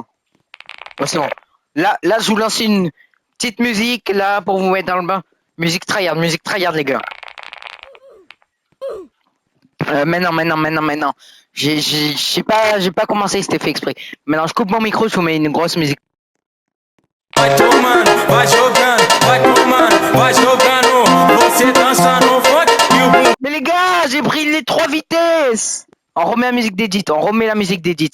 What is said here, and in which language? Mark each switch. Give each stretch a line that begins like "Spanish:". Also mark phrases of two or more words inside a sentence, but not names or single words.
French: Bon, c'est bon. Là, je vous lance une petite musique, là, pour vous mettre dans le bain. Musique tryhard, les gars. Mais non. J'ai pas commencé, c'était fait exprès. Maintenant, je coupe mon micro, je vous mets une grosse musique.
Portuguese: Vai tomando, vai jogando, vai jogando. Você dança no funk e o bumbum.
French: Mais les gars, j'ai pris les 3 vitesses. On remet la musique d'édit.